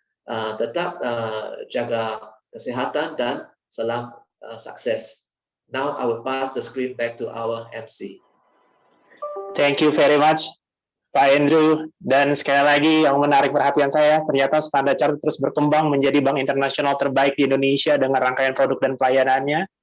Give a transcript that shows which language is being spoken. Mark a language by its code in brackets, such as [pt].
[id] Tetap jaga kesehatan dan salam sukses. [en] Now I will pass the screen back to our MC. Thank you very much, Pak Andrew. [id] Dan sekali lagi yang menarik perhatian saya, ternyata Standard Chartered terus berkembang menjadi bank internasional terbaik di Indonesia dengan rangkaian produk dan pelayanannya.